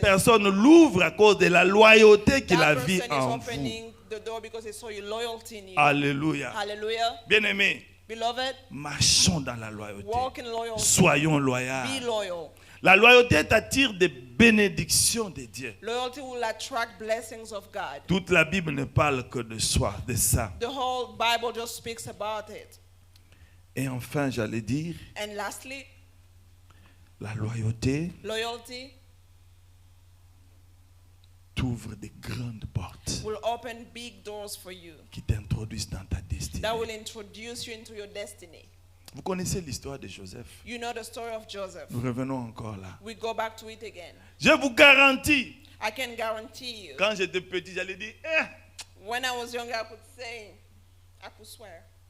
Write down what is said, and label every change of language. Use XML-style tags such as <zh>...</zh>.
<fr>personne l'ouvre à cause de la loyauté qu'il</fr> <en>That</en> <fr>a vue</fr> <en>person is</en> <fr>en vous.</fr> <en>opening the door because he saw your loyalty in you.</en> <fr>Alléluia.</fr> <en>Hallelujah.</en> <fr>Bien-aimés,</fr> <en>Beloved,</en> <fr>marchons dans la loyauté.</fr> <en>walk in loyalty.</en> <fr>Soyons</fr> <en>Be</en> <fr>loyaux.</fr> <en>loyal.</en> <fr>La loyauté t'attire des bénédictions de Dieu.</fr> <en>Loyalty will attract blessings of God.</en> <fr>Toute la Bible ne parle que de soi, de ça.</fr> <en>The whole Bible just speaks about it.</en> <fr>Et enfin, j'allais dire,</fr> <en>And lastly,</en> <fr>la loyauté</fr> <en>loyalty</en> <fr>t'ouvre des grandes portes</fr> <en>will open big doors for you</en> <fr>qui t'introduisent dans ta destinée.</fr> <en>that will introduce you into your destiny.</en> <fr>Vous connaissez l'histoire de Joseph.</fr> <en>You know the story of Joseph.</en> <fr>Nous revenons encore là.</fr> <en>We go back to it again.</en> <fr>Je vous garantis,</fr> <en>I can guarantee you,</en> <fr>quand j'étais petit, j'allais dire,</fr> <en>when I was younger, I could say, I could swear.</en>